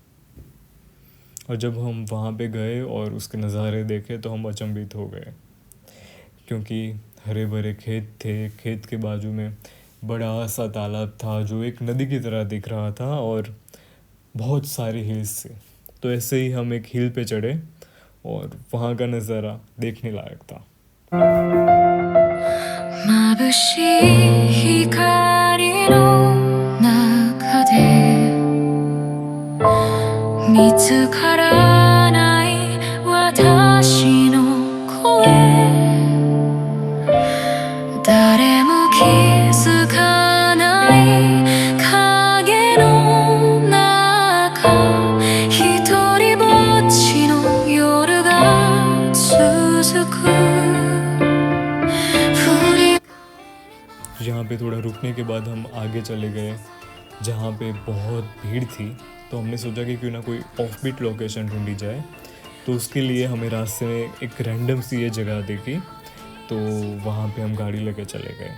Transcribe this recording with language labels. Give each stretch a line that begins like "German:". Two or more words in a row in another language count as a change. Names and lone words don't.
Hindi: और जब हम वहाँ पे गए और उसके नज़ारे देखे तो हम अचंभित हो गए, क्योंकि हरे भरे खेत थे। खेत के बाजू में बड़ा सा तालाब था जो एक नदी की तरह दिख रहा था, और बहुत सारे हिल्स थे। तो ऐसे ही हम एक हिल पे चढ़े और वहाँ का नज़ारा देखने लायक था।
Japanese: 眩しい光の中で見つからない私の声、誰も気づかない影の中、一人ぼっちの夜が続く。
Hindi: यहाँ पे थोड़ा रुकने के बाद हम आगे चले गए जहाँ पे बहुत भीड़ थी। तो हमने सोचा कि क्यों ना कोई
English: off beat location
Hindi: ढूंढी जाए। तो उसके लिए हमें रास्ते में एक रैंडम सी ये जगह देखी, तो वहाँ पे हम गाड़ी लेके चले गए।